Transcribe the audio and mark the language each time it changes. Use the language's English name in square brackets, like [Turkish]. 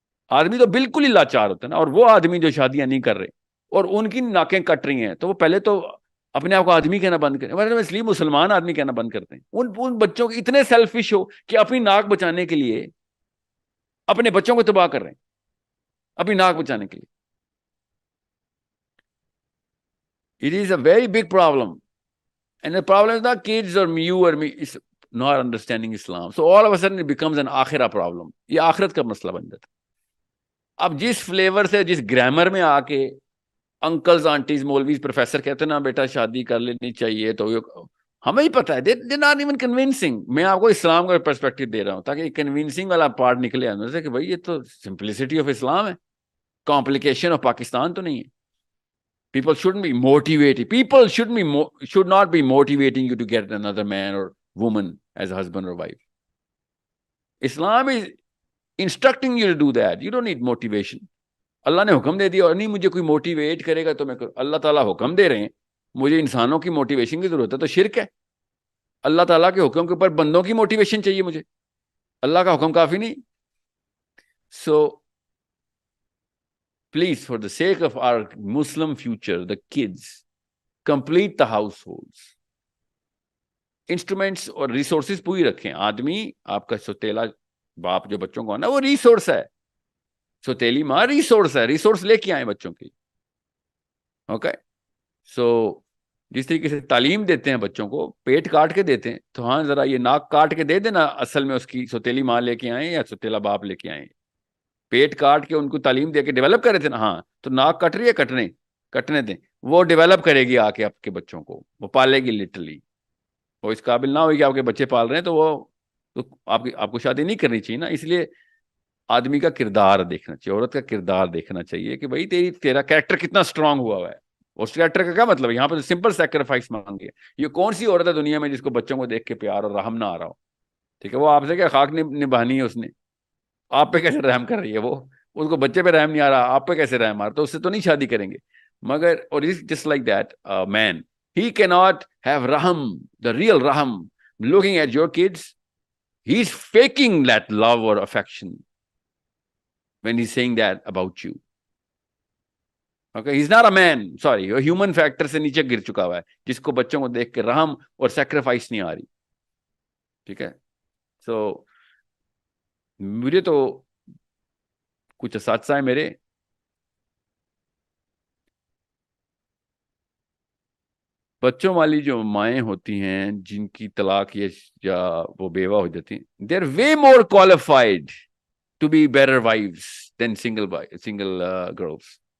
[Urdu] آدمی تو بالکل ہی لاچار ہوتا ہے نا. اور وہ آدمی جو شادیاں نہیں کر رہے اور ان کی ناکیں کٹ رہی ہیں، تو وہ پہلے تو اپنے آپ کو آدمی کہنا بند کریں، اس لیے مسلمان آدمی کہنا بند کرتے ہیں. ان بچوں کے اتنے سیلفش ہو کہ اپنی ناک بچانے کے لیے اپنے بچوں کو تباہ کر رہے ہیں، اپنی ناک بچانے کے لیے. [English] It is a very big problem. And the problem is not kids or you or me, it's not understanding Islam. So all of a sudden it becomes an آخرہ problem. [Urdu] یہ آخرت کا مسئلہ بن جاتا ہے. اب جس فلیور سے، جس گرامر میں آ کے انکلز، آنٹیز، مولویز، پروفیسر کہتے ہیں نا بیٹا شادی کر لینی چاہیے، تو ہمیں ہی پتا ہے, [English] They not even convincing. [Urdu] میں آپ کو اسلام کا پرسپیکٹو دے رہا ہوں تاکہ کنوینسنگ والا پارٹ نکلے اندر سے کہ بھائی یہ تو سمپلسٹی آف اسلام ہے, کمپلیکیشن آف پاکستان تو نہیں ہے. [English] People shouldn't be motivated. People should not be motivating you to get another man or woman as a husband or wife. Islam is instructing you to do that. You don't need motivation. [Urdu] اللہ نے حکم دے دیا اور نہیں مجھے کوئی motivate کرے گا تو میں کروں. اللہ تعالیٰ حکم دے رہے ہیں, مجھے انسانوں کی موٹیویشن کی ضرورت ہے تو شرک ہے. اللہ تعالیٰ کے حکم کے اوپر بندوں کی موٹیویشن چاہیے مجھے, اللہ کا حکم کافی نہیں. [English] So please, for the sake of our Muslim future, the kids, complete the households. [Urdu] Instruments اور ریسورسز پوری رکھیں. آدمی آپ کا سوتیلا باپ جو بچوں کو آنا وہ ریسورس ہے, سوتیلی ماں ریسورس ہے, ریسورس لے کے آئیں بچوں کی. اوکے, سو جس طریقے سے تعلیم دیتے ہیں بچوں کو, پیٹ کاٹ کے دیتے ہیں, تو ہاں ذرا یہ ناک کاٹ کے دے دینا, اصل میں اس کی سوتیلی ماں لے کے آئیں یا سوتیلا باپ لے کے آئیں. پیٹ کاٹ کے ان کو تعلیم دے کے ڈیولپ کرے تھے نا, ہاں تو ناک کٹ رہی ہے, کٹنے دیں, وہ ڈیولپ کرے گی آ کے آپ کے بچوں کو, وہ پالے گی لٹرلی. وہ اس قابل نہ ہوئی کہ آپ کے بچے پال رہے ہیں تو وہ تو آپ کو شادی نہیں کرنی چاہیے نا. اس لیے آدمی کا کردار دیکھنا چاہیے, عورت کا کردار دیکھنا چاہیے کہ بھائی تیرا کریکٹر کتنا اسٹرانگ ہوا ہے. اس کریکٹر کا کیا مطلب ہے, یہاں پہ سمپل سیکریفائس مانگی ہے. یہ کون سی عورت ہے دنیا میں جس کو بچوں کو دیکھ کے پیار اور رحم نہ آ رہا ہو؟ ٹھیک ہے, وہ آپ سے کیا خاک نبھانی ہے, اس نے آپ پہ کیسے رحم کر رہی ہے, وہ اس کو بچے پہ رحم نہیں آ رہا, آپ پہ کیسے رحم آ رہا, تو اس سے تو نہیں شادی کریں گے. [English] مگر اور just like that man, he کی ناٹ ہیو رحم, دا ریئل رحم, looking at your kids, he's faking that love or affection when he's saying that about you. Okay, he's not a man, sorry, [Urdu] وہ human factor سے نیچے گر چکا ہوا ہے, جس کو بچوں کو دیکھ کے رحم اور سیکریفائس نہیں آ رہی. ٹھیک ہے, سو مجھے تو کچھ اساتذہ ہیں میرے, بچوں والی جو مائیں ہوتی ہیں جن کی طلاق یا وہ بیوہ ہو جاتی ہیں, [English] They are way more qualified to be better wives than single girls.